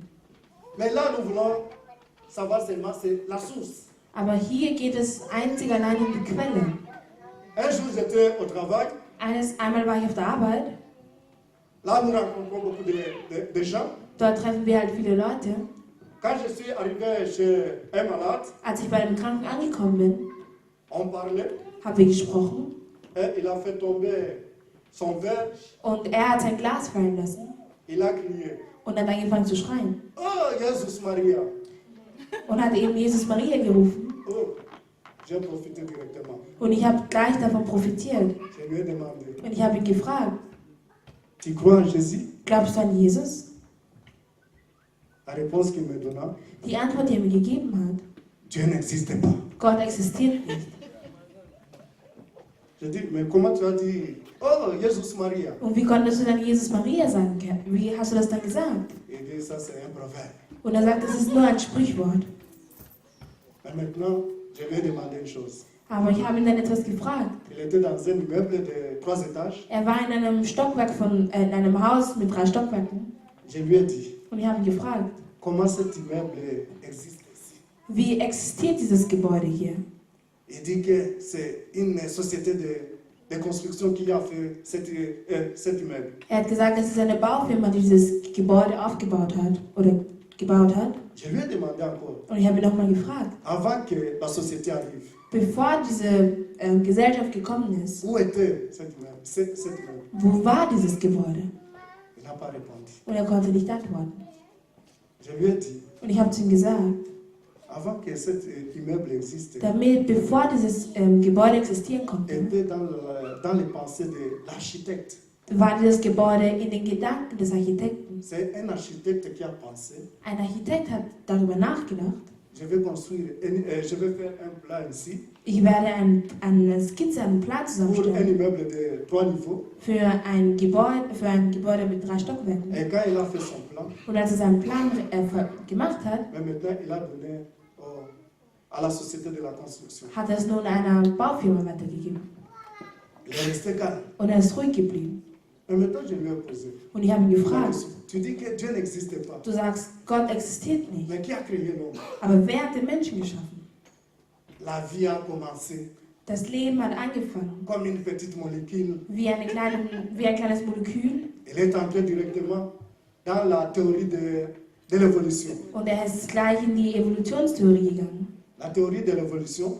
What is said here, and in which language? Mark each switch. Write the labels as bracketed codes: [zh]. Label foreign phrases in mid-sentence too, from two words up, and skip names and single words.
[fr] Mais là, nous voulons savoir seulement c'est la source. [de] Aber hier geht es einzig allein um die Quelle. [fr] Un jour, j'étais au travail. [de] Einmal war ich auf der Arbeit. [fr] Là, nous rencontrons beaucoup de gens. [de] Dort treffen wir halt viele Leute. [fr] Quand je suis arrivé chez un malade, [de] Als ich bei dem Kranken angekommen bin, [fr] on parlait. [de] haben wir gesprochen. [fr] Et il a fait tomber son verre. [de] Und er hat sein Glas fallen lassen [fr] Il a crié. [de] und hat angefangen zu schreien. [fr] Oh, Jesus Maria. [de] Und hat eben Jesus Maria gerufen. [fr] Oh, j'ai profité directement. [de] Und ich habe gleich davon profitiert. [fr] Je lui ai demandé, [de] Und ich habe ihn gefragt, [fr] tu crois en Jésus? [de] glaubst du an Jesus? [fr] La réponse qu'il me donna, [de] Die Antwort, die er mir gegeben hat, [fr] Dieu n'existe pas. [de] Gott existiert nicht. [fr] Je dis, mais comment tu as dit, oh, Jesus Maria? [de] Und wie konntest du dann Jesus Maria sagen? Wie hast du das dann gesagt? [fr] Il dit, ça c'est un proverbe. [de] Und er sagt, das ist nur ein Sprichwort. [fr] Mais maintenant, je lui ai demandé une chose. [de] Aber ich habe ihn dann etwas gefragt. [fr] Il était dans un immeuble de 3 étages. [de] Er war in einem Stockwerk in einem Haus mit 3 Stockwerken. [fr] Je lui ai dit, [de] Und ich habe ihn gefragt, [fr] comment cet immeuble existe ici? [de] wie existiert dieses Gebäude hier? [fr] Il dit que c'est une société de construction qui a fait cet immeuble. [de] Er hat gesagt, es ist eine Baufirma, die dieses Gebäude aufgebaut hat oder gebaut hat. [fr] Je lui ai demandé encore, [de] Und ich habe ihn nochmal gefragt, [fr] avant que la société arrive, [de] bevor diese Gesellschaft gekommen ist, [fr] où était cet immeuble? Cet immeuble? [de] wo war dieses Gebäude? [fr] Il n'a pas répondu. [de] Und er konnte nicht antworten. [fr] Je lui ai dit, [de] Und ich habe zu ihm gesagt, [fr] avant que cet immeuble existe, [de] bevor dieses Gebäude existieren konnte, [fr] était dans les pensées de l'architecte. [de] war dieses Gebäude in den Gedanken des Architekten. [fr] C'est un architecte qui a pensé, [de] Ein Architekt hat darüber nachgedacht, [fr] je vais faire un plan ici [de] ich werde eine Skizze, einen Plan [fr] pour un [de] zusammenstellen [fr] immeuble de 3 niveaux. [de] für ein Gebäude mit 3 Stockwerken. [fr] Et quand il a fait son plan, [de] Und als er seinen Plan gemacht hat, [fr] mais maintenant il a donné à la société de la construction. [de] hat er es nun einer Baufirma weitergegeben. [fr] Il est resté calme. [de] Und er ist ruhig geblieben. [fr] Mais maintenant je lui ai posé. [de] Und ich habe ihn gefragt, [fr] Tu dis que Dieu n'existe pas. [de] du sagst, Gott existiert nicht. [fr] Mais qui a créé l'homme? [de] Aber wer hat den Menschen geschaffen? [fr] La vie a commencé [de] Das Leben hat angefangen [fr] comme une petite molécule. [de] wie ein kleines Molekül. [fr] Il est entré directement dans la théorie de l'évolution. [de] Und er ist gleich in die Evolutionstheorie gegangen. [fr] La théorie de l'évolution